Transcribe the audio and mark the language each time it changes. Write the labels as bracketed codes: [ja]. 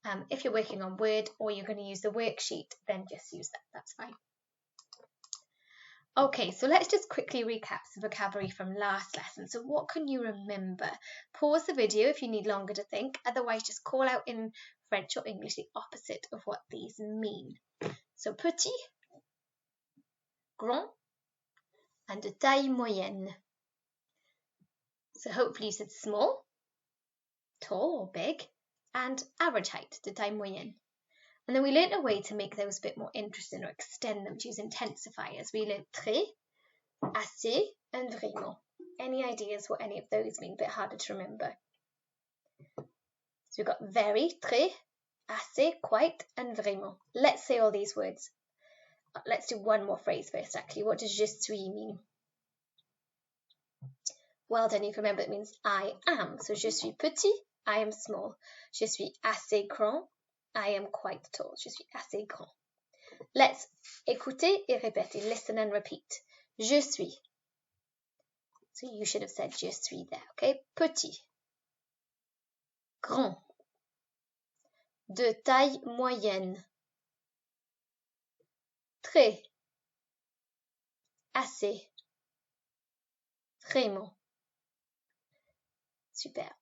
[en] If you're working on Word or you're going to use the worksheet, then just use that, that's fine. Okay, so let's just quickly recap the vocabulary from last lesson. So what can you remember? Pause the video if you need longer to think, otherwise just call out in French or English the opposite of what these mean. [fr] So petit, grand, and de taille moyenne. [en] So hopefully you said small, tall or big, and average height, [fr] de taille moyenne. [en] And then we learnt a way to make those a bit more interesting or extend them to use intensifiers. We learnt très, assez, and vraiment. Any ideas what any of those mean? A bit harder to remember. So we've got very, très, assez, quite, and vraiment. Let's say all these words. Let's do one more phrase first, actually. What does [fr] je suis [en] mean? Well done, you can remember it means I am. So [fr] je suis petit, [en] I am small. [fr] Je suis assez grand, [en] I am quite tall. [fr] Je suis assez grand. [en] Let's [fr] écouter et répéter. [en] Listen and repeat. [fr] Je suis. [en] So you should have said [fr] je suis [en] there, okay? [fr] Petit. Grand. De taille moyenne. Très. Assez. Vraiment. Super.